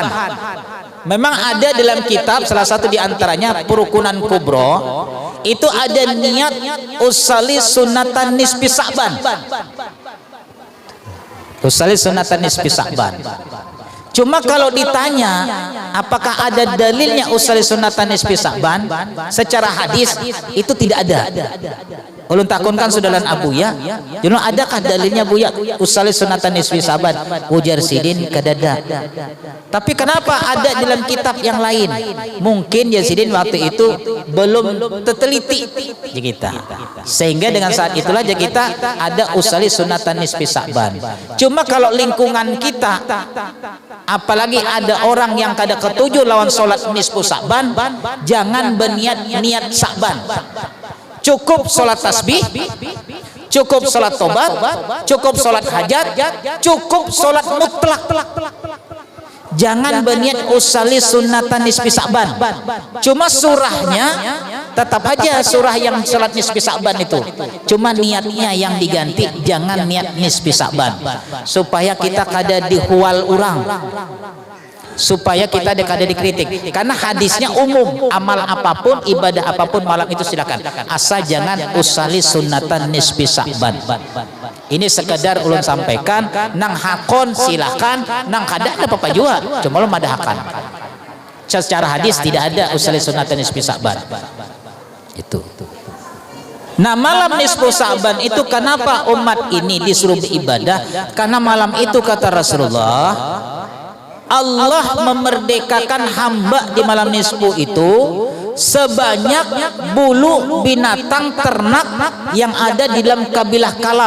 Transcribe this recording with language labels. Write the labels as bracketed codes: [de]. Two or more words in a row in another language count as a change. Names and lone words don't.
[id] Memang ada dalam kitab, salah satu diantaranya Perukunan Kubro, itu ada niat [ar] أصلي سنة نصف شعبان. أصلي سنة نصف شعبان. [id] Cuma kalau ditanya apakah ada dalilnya [ar] أصلي سنة نصف شعبان [id] secara hadis, itu tidak ada. [bjn] Ulun takunkan saudaran Abu ya, jadi adakah dalilnya Bu ya [ar] أصلي سنة نصف شعبان? [bjn] Ujar Sidin kadada. Tapi kenapa ada dalam kitab yang lain? [id] Mungkin ya Sidin waktu itu belum terteliti kita, sehingga dengan saat itulah kita ada [ar] أصلي سنة نصف شعبان. [bjn] Cuma kalau lingkungan kita, apalagi ada orang yang kada ketujuh lawan sholat [ar] نصف شعبان, [bjn] jangan berniat Sa'ban. [id] Cukup sholat tasbih, cukup sholat tobat, cukup sholat hajat, cukup sholat mutlak. Jangan berniat [ar] أصلي سنة نصف شعبان. [id] Cuma surahnya tetap aja surah yang sholat [ar] نصف شعبان [id] itu. Cuma niatnya yang diganti, jangan niat [ar] نصف شعبان. [bjn] Supaya kita kada dihual orang, supaya kita kada dikritik. [id] Karena hadisnya umum, amal apapun, ibadah apapun malam itu silakan, asal jangan [ar] أصلي سنة نصف شعبان. [bjn] Ini sekedar ulun sampaikan, nang hakon silakan, nang kada ada apa-apa juga, cuma ulun ada hakan. [id] Secara hadis tidak ada [ar] أصلي سنة نصف شعبان. [id] Itu. Nah, malam [ar] نصف شعبان [id] itu kenapa umat ini disuruh beribadah? Karena malam itu kata Rasulullah, Allah memerdekakan hamba di malam nisfu itu sebanyak bulu binatang ternak yang ada di dalam kabilah Kalab.